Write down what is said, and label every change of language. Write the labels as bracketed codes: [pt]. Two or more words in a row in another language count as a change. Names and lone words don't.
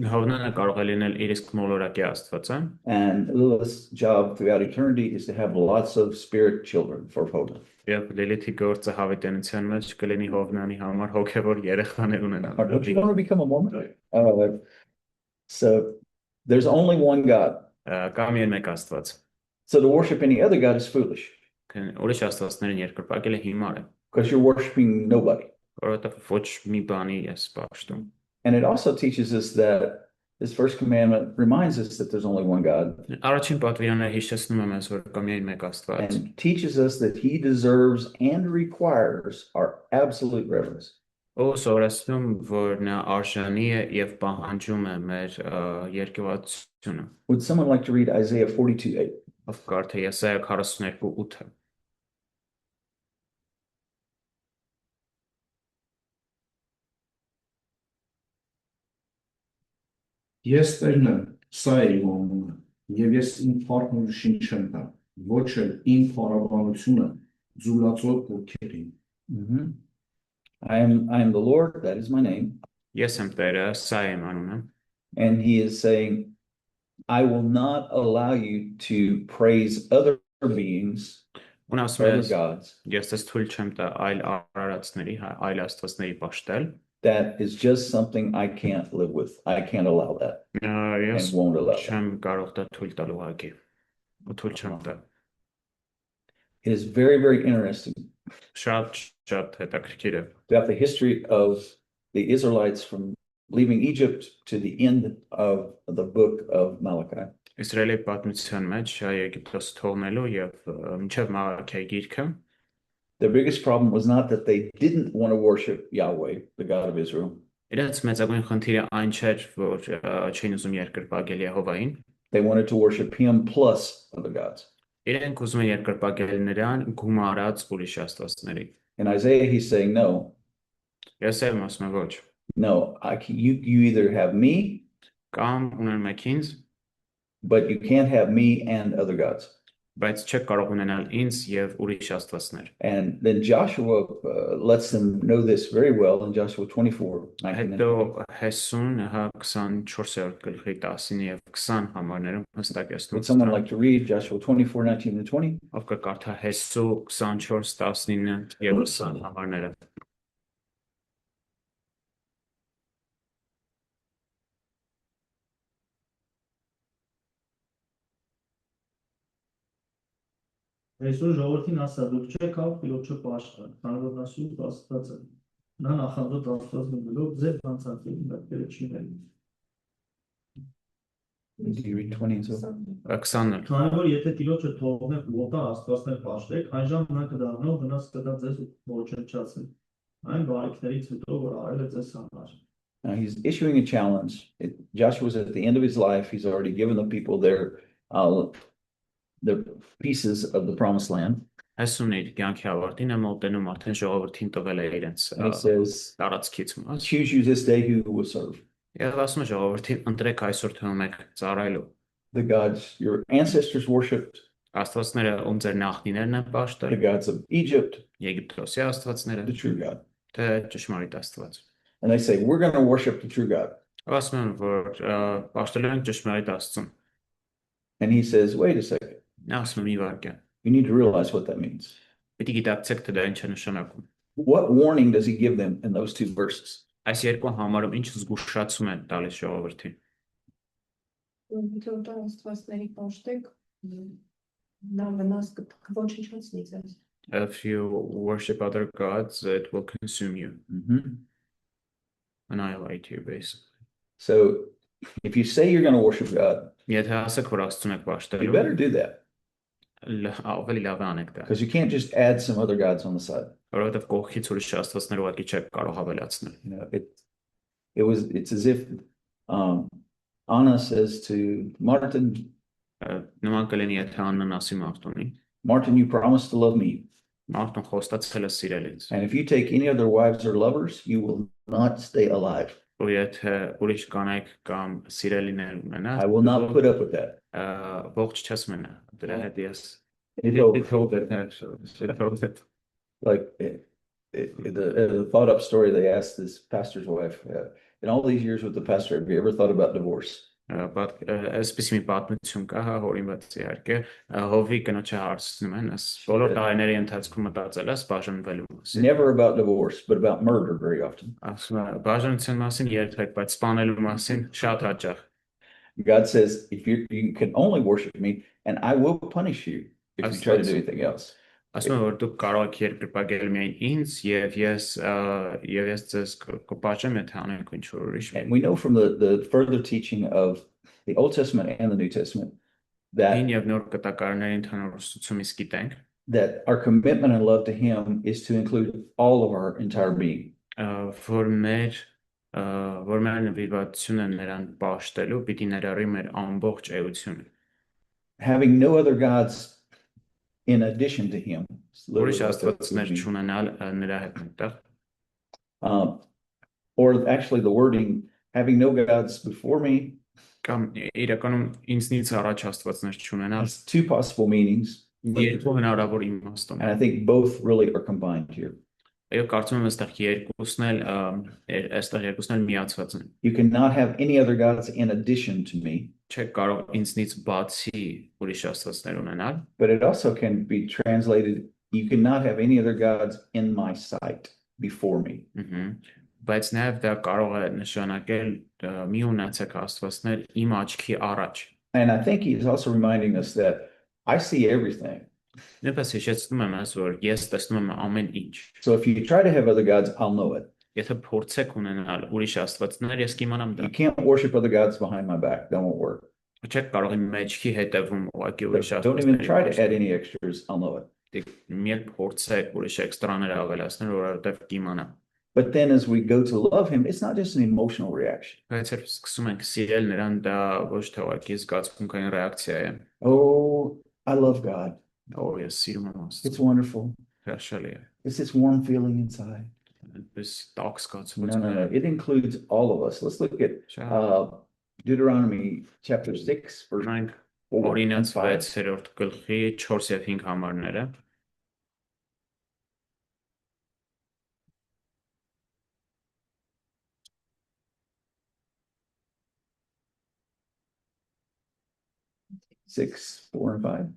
[en] And Lilith's job throughout eternity is to have lots of spirit children for Hovnan. Don't you want to become a Mormon? So there's only one God. So to worship any other God is foolish [hy] Ուրիշ աստվածներին երկրպագելը հիմար է, [en] because you're worshiping nobody. [hy] որովհետև ոչ մի բանի ես պաշտում։ [en] And it also teaches us that this first commandment reminds us that there's only one God [hy] Առաջին պատվիրանը հիշեցնում է մեզ, որ կա միայն մեկ Աստված, [en] and teaches us that he deserves and requires our absolute reverence. [hy] ով սովորեցնում, որ նա արժանի է եւ պահանջում է մեր երկյուղացությունը։ [en] Would someone like to read Isaiah 42:8? [hy] Ով կարդա Եսայա 42:8-ը։ Ես Տերն եմ, սա է իմ անունը, եւ ես իմ փառքն ուրիշին չեմ տա, ոչ էլ իմ փառաբանությունը ձուլածո ոգերին։ Mhm. [en] I am the Lord, that is my name. [hy] Ես եմ Տերը, սա է իմ անունը։ [en] And he is saying, I will not allow you to praise other beings, [hy] Ու ասում [en] other [hy] է, [en] gods, [hy] ես ձեզ թույլ չեմ տա այլ արարածների, այլ աստվածների պաշտել։ [en] that is just something I can't live with. I can't allow that [hy] Ես [en] and won't allow that. [hy] չեմ կարող դա թույլ տալ ուղղակի։ Ու թույլ չեմ տա։ [en] It is very, very interesting [hy] Շատ հետաքրքիր է։ [en] throughout the history of the Israelites from leaving Egypt to the end of the book of Malachi. [hy] Իսրայելի պատմության մեջ Եգիպտոս թողնելու եւ մինչեւ Մաղաքիայի գիրքը [en] The biggest problem was not that they didn't want to worship Yahweh, the God of Israel. [hy] իրենց մեծագույն խնդիրը այն չէր, որ չէին ուզում երկրպագել Եհովային, [en] They wanted to worship him plus other gods. [hy] իրենք ուզում են երկրպագել նրան գումարած ուրիշ աստվածների։ [en] In Isaiah, he's saying, no, [hy] Եսայում ասում է ոչ, [en] no, you either have me, [hy] կամ ունեն մեկ ինձ, [en] but you can't have me and other gods. [hy] բայց չեք կարող ունենալ ինձ եւ ուրիշ astվածներ։ [en] And then Joshua lets them know this very well in Joshua 24. [hy] Հետո Հեսուն 24-րդ գլխի 10 եւ 20 համարներում հստակեցնում։ [en] Would someone like to read Joshua 24, 19 and 20? [hy] Ով կկարդա Հեսու 24, 19 եւ 20 համարները։ Այսօր ժողովրդին ասա, դուք չեք կարող Տիրոջը պաշտպան, քանի որ նա սուրբ Աստված է։ Նա նախանձոտ Աստված լինելով ձեր հանցանքների մեղքերը չի ներում։ [en] Do you read 20 and so? [hy] 20-ը։ Քանի որ եթե Տիրոջը թողնեք ու օտար Աստվածներ պաշտեք, այն ժամանակ նա կդառնա վնաս կտա ձեզ ու ոչնչացնի։ Այն բարիքներից հետո, որ արել է ձեզ համար։ [en] Now he's issuing a challenge. Joshua's at the end of his life. He's already given the people the pieces of the promised land. [hy] Հեսուն իր կյանքի ավարտին է մոտենում արդեն ժողովրդին տվել է իրենց [en] And it says, [hy] տարածքից մաս։ [en] choose you this day who you will serve. [hy] Եվ ասում է ժողովրդին ընտրեք այսօր թե ում եք ծառայելու։ [en] The gods your ancestors worshipped, [hy] Աստվածները ում ձեր նախնիներն են [en] the [hy] պաշտել, [en] gods of Egypt, [hy] Եգիպտոսի աստվածները, [en] the true God. [hy] թե ճշմարիտ Աստված։ [en] And they say, we're going to worship the true God. [hy] Ասում են, որ պաշտելու են ճշմարիտ Աստծուն։ [en] And he says, wait a second. [hy] Նա ասում է մի վարքյան։ [en] You need to realize what that means. [hy] Պիտի գիտակցեք թե դա ինչ է նշանակում։ [en] What warning does he give them in those two verses? [hy] Այս երկու համարում ինչ զգուշացում են տալիս ժողովրդին։ Եթե օտար աստվածների պաշտեք, նա վնաս կոչնչացնի ձեզ։ [en] If you worship other gods, it will consume you, annihilate you basically. So if you say you're going to worship God, [hy] Եթե ասեք, որ Աստծուն եք [en] you [hy] պաշտելու, [en] better do that [hy] ավելի լավ է անեք դա, [en] because you can't just add some other gods on the side. [hy] որովհետև կողքից ուրիշ աստվածներ ուղղակի չեք կարող հավելացնել։ [en] You know, it's as if Anna says to Martin, [hy] Նման կլինի, եթե Աննան ասի Մարտունին, [en] Martin, you promised to love me. [hy] Մարտուն խոստացել է սիրելից, [en] And if you take any other wives or lovers, you will not stay alive. [hy] ու եթե ուրիշ կանայք կամ սիրելիներ ունենաս, [en] I will not put up with that. [hy] ողջ չես մնա, դրա հետ ես։ [en] He told- He told it, actually. He told it. Like the thought up story, they asked this pastor's wife, in all these years with the pastor, have you ever thought about divorce? [hy] Այսպես մի պատմություն կա, հա, հորինված իհարկե, հովի կնոջը հարցնում են, այս բոլոր տարիների ընթացքում մտածել ես բաժանվելու մասին։ [en] Never about divorce, but about murder very often. [hy] Ասում է բաժանության մասին երբեք, բայց սպանելու մասին շատ հաճախ։ [en] God says, if you can only worship me, and I will punish you if you try to do anything else. [hy] Ասում եմ, որ դուք կարող եք երկրպագել միայն ինձ եւ ես ձեզ կպաշտեմ, եթե անեք ինչ որ ուրիշ։ [en] And we know from the further teaching of the Old Testament and the New Testament [hy] Հին [en] that [hy] եւ նոր կտակարների ընդհանուր ուսուցումից գիտենք, [en] our commitment and love to Him is to include all of our entire being. [hy] որ մեր նվիրվածությունը նրան պաշտելու պիտի ներառի մեր ամբողջ էությունը։ [en] Having no other gods in addition to Him. [hy] Ուրիշ աստվածներ չունենալ նրա հետ մեկտեղ, [en] Or actually the wording, having no gods before me, [hy] կամ իրականում ինձնից առաջ աստվածներ չունենալ, [en] has two possible meanings. [hy] երկու հնարավոր իմաստ [en] And [hy] ունի։ [en] I think both really are combined here. [hy] Այո, կարծում եմ այստեղ երկուսն էլ միացված են։ [en] You cannot have any other gods in addition to me, [hy] Չեք կարող ինձնից բացի ուրիշ աստվածներ ունենալ, [en] but it also can be translated, you cannot have any other gods in my sight before me. [hy] բայց նաև դա կարող է նշանակել մի ունեցեք աստվածներ իմ աչքի առաջ։ [en] And I think he's also reminding us that I see everything. [hy] Նույնպես հիշեցնում եմ ես, որ ես տեսնում եմ ամեն ինչ։ [en] So if you try to have other gods, I'll know it. [hy] Եթե փորձեք ունենալ ուրիշ աստվածներ, ես կիմանամ դա։ [en] You can't worship other gods behind my back. That won't work. [hy] Չեք կարող իմ մեջքի հետևում ուղղակի ուրիշ [en] Don't even try to [hy] աստվածներ։ [en] add any extras. I'll know it. [hy] Մի փորձեք ուրիշ էքստրաներ ավելացնել, որովհետև կիմանամ։ [en] But then as we go to love him, it's not just an emotional reaction. [hy] Բայց երբ սկսում ենք սիրել նրան, դա ոչ թե ուղղակի զգացմունքային ռեակցիա է։ [en] Oh, I love God. [hy] Ես սիրում եմ [en] It's [hy] Աստծուն։ [en] wonderful. [hy] Հրաշալի է։ [en] It's this warm feeling inside. [hy] Այդպես տաք [en] No, [hy] զգացում։ [en] It includes all of us. Let's look at Deuteronomy chapter 6, verse [hy] Մենք [en] 4 and [hy] օրինաց 5. 6-րդ գլխի 4 եւ 5 համարները։ [en] Six, 4 and 5.